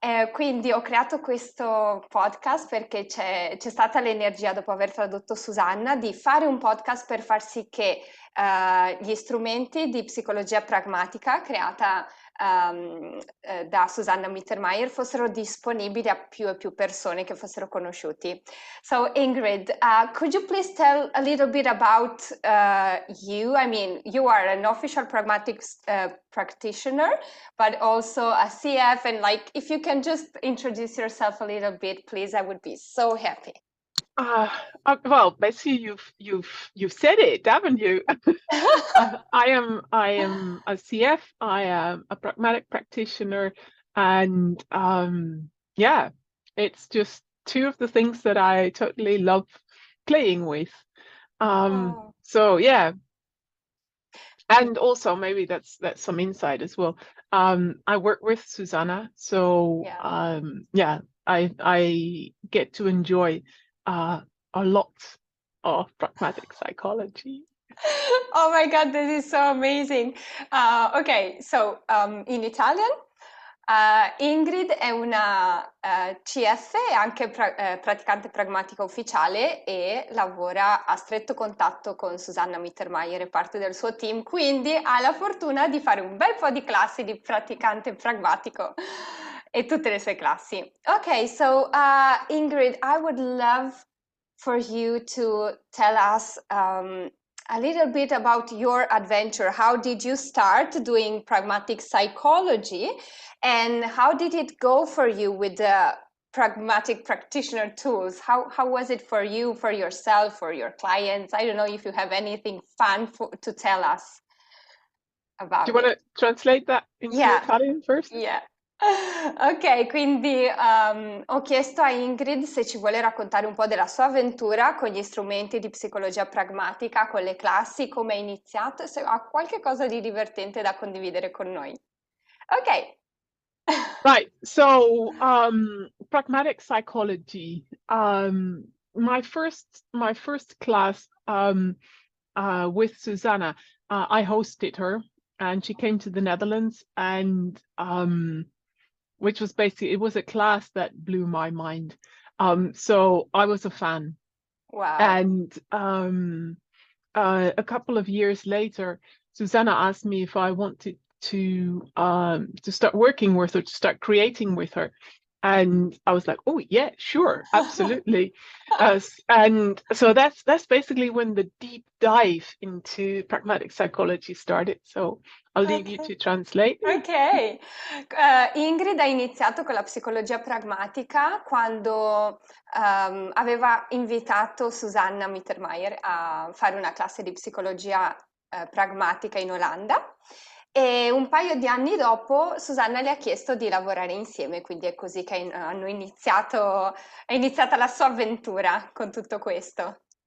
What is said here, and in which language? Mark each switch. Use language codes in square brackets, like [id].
[it] Quindi ho creato questo podcast perché c'è stata l'energia, dopo aver tradotto Susanna, di fare un podcast per far sì che gli strumenti di psicologia pragmatica creata da Susanna Mittermaier fossero disponibili a più e più persone, che fossero conosciuti. [en] So Ingrid, could you please tell a little bit about you? I mean, you are an official pragmatic practitioner, but also a CF, and like, if you can just introduce yourself a little bit, please, I would be so happy. Well, basically, you've said it, haven't you? I am a CF. I am a pragmatic practitioner, and yeah, it's just two of the things that I totally love playing with. So yeah, and also maybe that's some insight as well. I work with Susanna, so yeah, I get to enjoy a lot of pragmatic psychology. Oh my God, this is so amazing. Okay, so in Italian, [it] Ingrid è una CF, è anche praticante pragmatica ufficiale e lavora a stretto contatto con Susanna Mittermaier e parte del suo team, quindi ha la fortuna di fare un bel po' di classi di praticante pragmatico e tutte le sue classi. [en] Ok, so Ingrid, I would love for you to tell us a little bit about your adventure. How did you start doing pragmatic psychology, and how did it go for you with the pragmatic practitioner tools? How was it for you, for yourself, for your clients? I don't know if you have anything fun to tell us about Do you want to translate that into Italian first? Yeah. [it] Ok, quindi ho chiesto a Ingrid se ci vuole raccontare un po' della sua avventura con gli strumenti di psicologia pragmatica, con le classi, come è iniziato e se ha qualche cosa di divertente da condividere con noi. Ok. [en] Right. So, pragmatic psychology. My first class with Susanna, I hosted her, and she came to the Netherlands, and which was basically, it was a class that blew my mind. So I was a fan. Wow. And a couple of years later, Susanna asked me if I wanted to start working with her, to start creating with her. And I was like, oh yeah, sure, absolutely. And so that's basically when the deep dive into pragmatic psychology started. So I'll leave you to translate. [it] Ok, Ingrid ha iniziato con la psicologia pragmatica quando aveva invitato Susanna Mittermaier a fare una classe di psicologia pragmatica in Olanda. E un paio di anni dopo Susanna le ha chiesto di lavorare insieme, quindi è così che è iniziata la sua avventura con tutto questo.